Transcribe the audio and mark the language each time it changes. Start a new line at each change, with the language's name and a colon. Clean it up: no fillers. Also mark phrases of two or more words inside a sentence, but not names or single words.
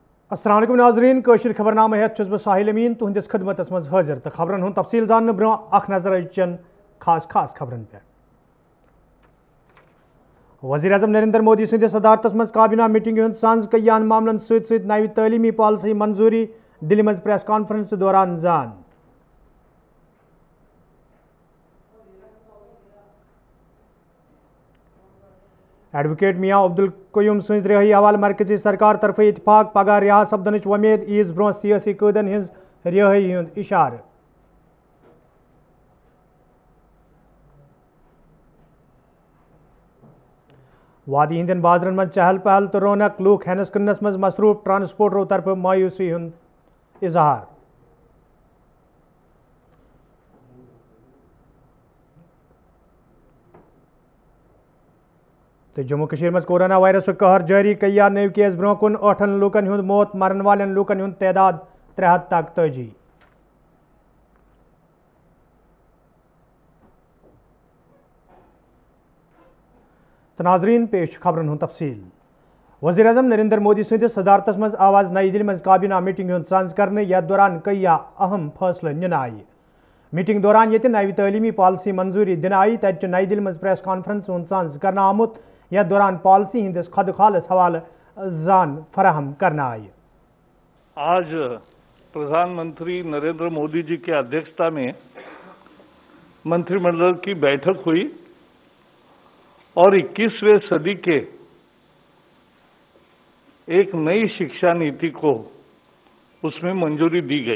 Arabic: السلام عليكم
Kashmiri: नाज़रीन कशिर खबरनामा हेत छुस बह साहिल अमीन तुहंदिस खिदमतस मज हाजिर तो खबरन हुंद तफसील जानने ब्रो अख नजर अचन खास खबरन पे। वज़ीर आज़म नरेंद्र मोदी सदिस सदारतस मज काबीना मीटिंग हुंद सांझ कयान मामलन सत नवी तलीमी पॉलिसी मंजूरी दिल्ली मज
English: press conference
Kashmiri: दौरान जान। एडवोकेट मियाँ अब्दुल कयूम सज रिहाई हवाले मरकजी सरकार तरफ इतफाक पगह रिहा सपदन वमेद ईज ब्रो सियासी कैदन हज रिहाई हुंद इशार। वादी हिंदन बाजरन मज चहल पहल तो रौनक लूक हनस कन्नस मज मसरूफ ट्रांसपोर्टरों तरफ मायूसी हुंद इजहार। तो जम्मू कश्मीर मज
English: corona virus
Kashmiri: कहर जारी कया नव केस ब्रो कुन 8 लूकन हुंद मौत मरन वालन लूकन हुंद तादाद 73। तो नाजरीन पेश खबरन हुंद तफसील। वज़ीर आज़म नरेंद्र मोदी सदिस सदारतस मज आवाज नई दिल्ली मज काबीना मीटिंग हुंद सांझ करने यथ दौरान कया अहम फैसले निन आय। मीटिंग दौरान ये नवी तलीमी पॉलिसी मंजूरी दिन आई तत नई दिल्ली मज
English: press conference
Kashmiri: हुंद सांझ करना आमुत यथ दौरान पॉलिसी हिंदिस खद खालस हवाले जान फराहम करना आय।
Hindi: आज प्रधानमंत्री नरेंद्र मोदी जी की अध्यक्षता में मंत्रिमंडल की बैठक हुई और 21वें सदी के एक नई शिक्षा नीति को उसमें मंजूरी दी गई।